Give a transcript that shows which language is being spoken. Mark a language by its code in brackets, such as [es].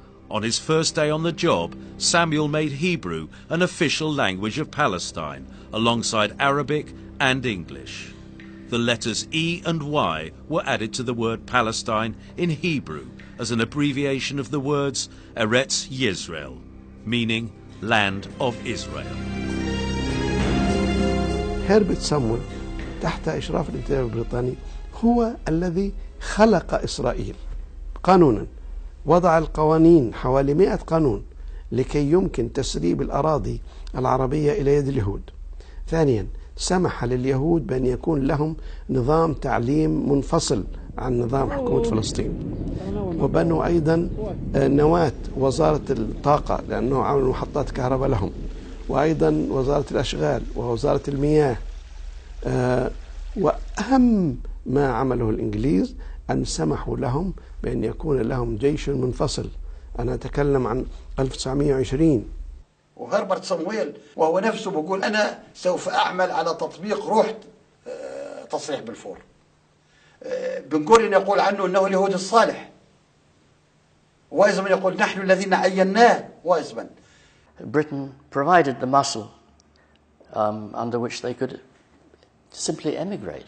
[en] On his first day on the job, Samuel made Hebrew an official language of Palestine, alongside Arabic and English. The letters E and Y were added to the word Palestine in Hebrew as an abbreviation of the words Eretz Yisrael, meaning land of Israel. [ar] هربرت سامويل تحت إشراف الانتداب البريطاني هو الذي خلق إسرائيل قانونا، وضع القوانين حوالي 100 قانون لكي يمكن تسريب الأراضي العربية إلى يد اليهود. ثانيا سمح لليهود بأن يكون لهم نظام تعليم منفصل عن نظام حكومة فلسطين، وبنوا أيضا نواة وزارة الطاقة لأنه عملوا محطات كهرباء لهم، وأيضا وزارة الأشغال ووزارة المياه. وأهم ما عمله الإنجليز أن سمحوا لهم بأن يكون لهم جيش منفصل. أنا أتكلم عن 1920. وهربرت صمويل وهو نفسه بيقول أنا سوف أعمل على تطبيق روح تصريح بالفور. بنقول إن يقول عنه أنه اليهود الصالح، وايزمان يقول نحن الذين عيناه وايزمان. [en] Britain provided the muscle under which they could simply emigrate.